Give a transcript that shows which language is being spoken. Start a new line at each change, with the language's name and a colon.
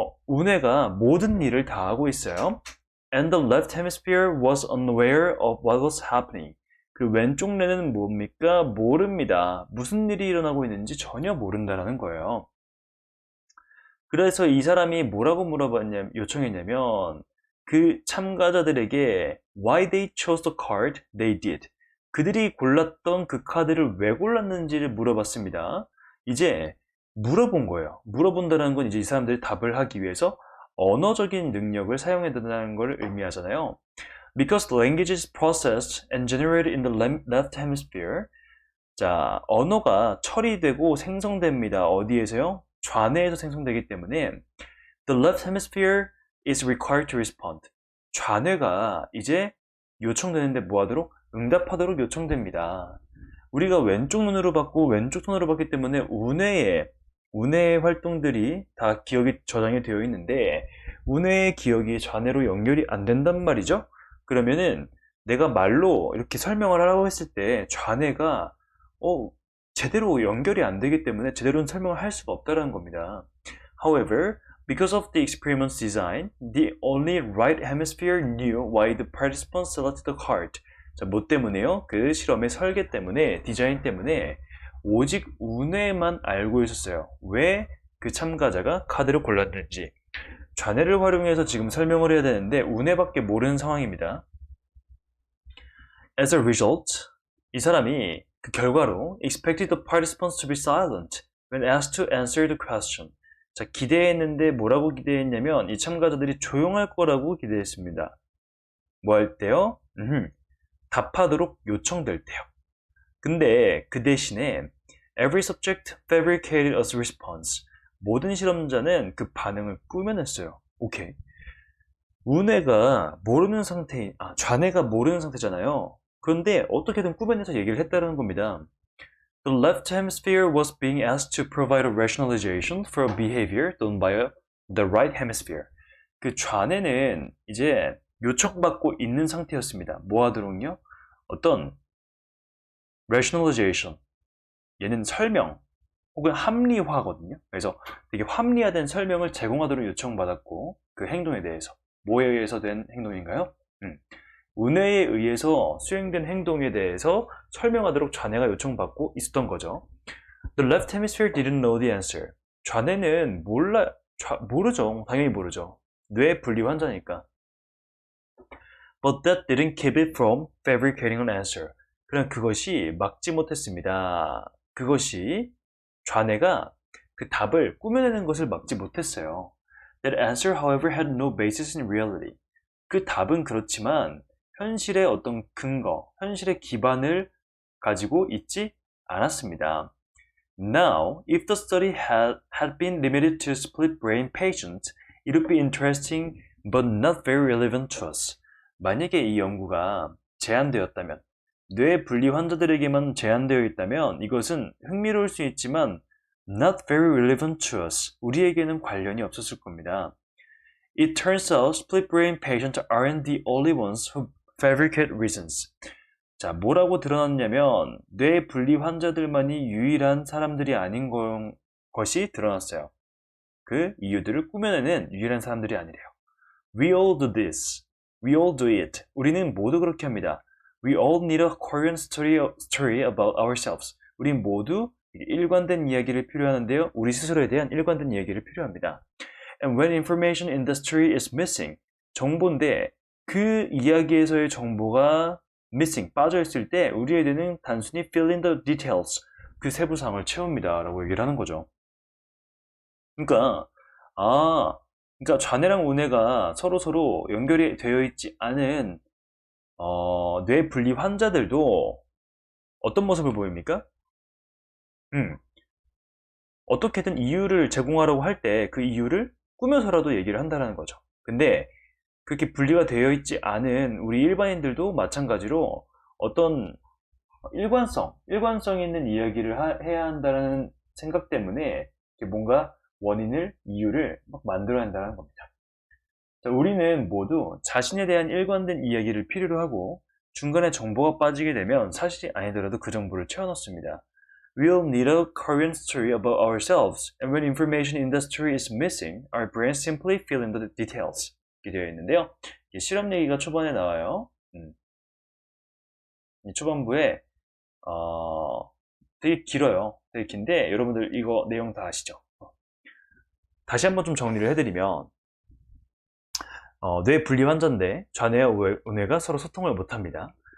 Korean: 우뇌가 모든 일을 다 하고 있어요.
English: And the left hemisphere was unaware of what was happening.
Korean: 그 왼쪽 뇌는 뭡니까? 모릅니다. 무슨 일이 일어나고 있는지 전혀 모른다라는 거예요. 그래서 이 사람이 뭐라고 요청했냐면 그 참가자들에게
English: why they chose the card they did.
Korean: 그들이 골랐던 그 카드를 왜 골랐는지를 물어봤습니다. 이제 물어본 거예요. 물어본다는 건 이제 이 사람들이 답을 하기 위해서 언어적인 능력을 사용해야 된다는 걸 의미하잖아요.
English: Because the language is processed and generated in the left hemisphere.
Korean: 자, 언어가 처리되고 생성됩니다. 어디에서요? 좌뇌에서 생성되기 때문에
English: the left hemisphere is required to respond.
Korean: 좌뇌가 이제 요청되는데 뭐하도록? 응답하도록 요청됩니다. 우리가 왼쪽 눈으로 봤고 왼쪽 손으로 봤기 때문에 우뇌의 활동들이 다 기억이 저장이 되어 있는데 우뇌의 기억이 좌뇌로 연결이 안 된단 말이죠. 그러면은 내가 말로 이렇게 설명을 하라고 했을 때 좌뇌가 제대로 연결이 안 되기 때문에 제대로는 설명을 할 수가 없다는 겁니다.
English: However, because of the experiment's design, the only right hemisphere knew why the participants selected the card.
Korean: 자, 뭐 때문에요? 그 실험의 설계 때문에, 디자인 때문에 오직 우뇌만 알고 있었어요. 왜 그 참가자가 카드를 골랐는지. 좌뇌를 활용해서 지금 설명을 해야 되는데 우뇌밖에 모르는 상황입니다.
English: As a result,
Korean: 이 사람이 그 결과로
English: expected the participants to be silent when asked to answer the question.
Korean: 자, 기대했는데 뭐라고 기대했냐면 이 참가자들이 조용할 거라고 기대했습니다. 뭐 할 때요? 답하도록 요청될 때요. 근데 그 대신에
English: every subject fabricated a response.
Korean: 모든 실험자는 그 반응을 꾸며냈어요. 오케이. 우뇌가 모르는 상태, 좌뇌가 모르는 상태잖아요. 그런데 어떻게든 꾸며내서 얘기를 했다는 겁니다.
English: The left hemisphere was being asked to provide a rationalization for a behavior done by the right hemisphere.
Korean: 그 좌뇌는 이제 요청받고 있는 상태였습니다. 뭐 하도록요? 어떤 rationalization, 얘는 설명 혹은 합리화거든요. 그래서 되게 합리화된 설명을 제공하도록 요청받았고 그 행동에 대해서 뭐에 의해서 된 행동인가요? 우뇌에 의해서 수행된 행동에 대해서 설명하도록 좌뇌가 요청받고 있었던 거죠.
English: The left hemisphere didn't know the answer.
Korean: 좌뇌는 모르죠. 당연히 모르죠. 뇌 분리 환자니까.
English: But that didn't keep it from fabricating an answer.
Korean: 그냥 그것이 막지 못했습니다. 그것이 좌뇌가 그 답을 꾸며내는 것을 막지 못했어요.
English: That answer, however, had no basis in reality.
Korean: 그 답은 그렇지만 현실의 어떤 근거, 현실의 기반을 가지고 있지 않았습니다.
English: Now, if the study had been limited to split brain patients, it would be interesting but not very relevant to us.
Korean: 만약에 이 연구가 제한되었다면, 뇌 분리 환자들에게만 제한되어 있다면 이것은 흥미로울 수 있지만
English: not very relevant to us.
Korean: 우리에게는 관련이 없었을 겁니다.
English: It turns out split brain patients aren't the only ones who fabricate reasons.
Korean: 자, 뭐라고 드러났냐면 뇌 분리 환자들만이 유일한 사람들이 아닌 것이 드러났어요. 그 이유들을 꾸며내는 유일한 사람들이 아니래요.
English: We all do this. We all do it.
Korean: 우리는 모두 그렇게 합니다.
English: We all need a coherent story about ourselves.
Korean: 우린 모두 일관된 이야기를 필요하는데요. 우리 스스로에 대한 일관된 이야기를 필요합니다.
English: And when information in the story is missing,
Korean: 정보인데 그 이야기에서의 정보가 missing, 빠져있을 때 우리의 뇌는 단순히
English: fill in the details,
Korean: 그 세부사항을 채웁니다. 라고 얘기를 하는 거죠. 그러니까 좌뇌랑 우뇌가 서로 연결이 되어 있지 않은 뇌 분리 환자들도 어떤 모습을 보입니까? 어떻게든 이유를 제공하라고 할 때 그 이유를 꾸며서라도 얘기를 한다는 거죠. 근데 그렇게 분리가 되어 있지 않은 우리 일반인들도 마찬가지로 어떤 일관성 있는 이야기를 해야 한다는 생각 때문에 뭔가 이유를 막 만들어야 한다는 겁니다. 자, 우리는 모두 자신에 대한 일관된 이야기를 필요로 하고 중간에 정보가 빠지게 되면 사실이 아니더라도 그 정보를 채워넣습니다.
English: We'll need a coherent story about ourselves, and when information in the story is missing, our brains simply fill in the details.
Korean: 이렇게 되어 있는데요. 실험 얘기가 초반에 나와요. 이 초반부에 되게 길어요. 되게 긴데 여러분들 이거 내용 다 아시죠? 다시 한번 좀 정리를 해드리면 뇌 분리 환자인데 좌뇌와 우뇌가 서로 소통을 못합니다.